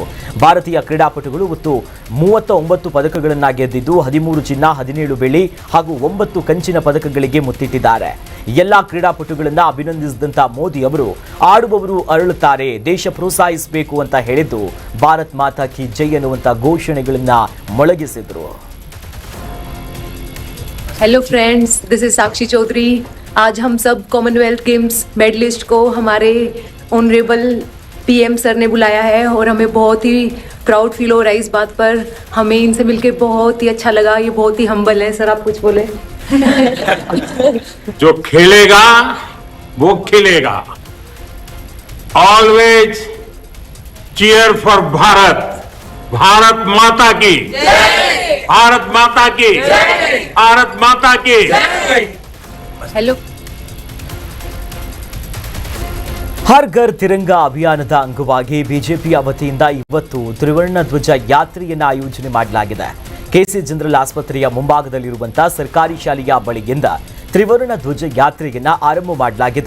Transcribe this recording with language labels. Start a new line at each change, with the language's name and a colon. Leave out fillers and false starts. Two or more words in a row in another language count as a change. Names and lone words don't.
Kannada: ಭಾರತೀಯ ಕ್ರೀಡಾಪಟುಗಳು ಒಟ್ಟು 39 ಪದಕಗಳನ್ನ ಗೆದ್ದಿದ್ದು 13 ಚಿನ್ನ, 17 ಬೆಳ್ಳಿ ಹಾಗೂ 9 ಕಂಚಿನ ಪದಕಗಳಿಗೆ ಮುತ್ತಿಟ್ಟಿದ್ದಾರೆ. ಎಲ್ಲಾ ಕ್ರೀಡಾಪಟುಗಳನ್ನ ಅಭಿನಂದಿಸಿದಂತಹ ಮೋದಿ ಅವರು ಆಡುವವರು ಅರಳುತ್ತಾರೆ, ದೇಶ ಪ್ರೋತ್ಸಾಹಿಸಬೇಕು ಅಂತ ಹೇಳಿದ್ದು
Hindi: भारत माता की जय
Kannada: ಅನ್ನುವಂತ ಘೋಷಣೆಗಳನ್ನ ಮೊಳಗಿಸಿದ್ರು.
English: Hello friends, this is Sakshi Chaudhary.
Hindi: आज हम सब कॉमनवेल्थ गेम्स मेडलिस्ट को हमारे
English: honourable PM sir
Hindi: ने बुलाया है और हमें बहुत ही
English: proud feel
Hindi: हो रहा है इस बात पर. हमें इनसे मिलके बहुत ही अच्छा लगा. ये बहुत ही हम्बल है. सर आप कुछ बोले. जो खेलेगा वो खिलेगा.
English: Always cheer for Bharat.
Hindi: भारत माता की जय. भारत माता की जय. भारत माता की जय. हेलो.
Kannada: ಹರ್ ಘರ್ ತಿರಂಗಾ ಅಭಿಯಾನದ ಅಂಗವಾಗಿ ಬಿಜೆಪಿಯ ವತಿಯಿಂದ ಇವತ್ತು ತ್ರಿವರ್ಣ ಧ್ವಜ ಯಾತ್ರೆಯನ್ನು ಆಯೋಜನೆ ಮಾಡಲಾಗಿದೆ. ಕೆಸಿ ಜನರಲ್ ಆಸ್ಪತ್ರೆಯ ಮುಂಭಾಗದಲ್ಲಿರುವಂತಹ ಸರ್ಕಾರಿ ಶಾಲೆಯ ಬಳಿಯಿಂದ ತ್ರಿವರ್ಣ ಧ್ವಜ ಯಾತ್ರೆಯನ್ನು ಆರಂಭ ಮಾಡಲಾಗಿದೆ.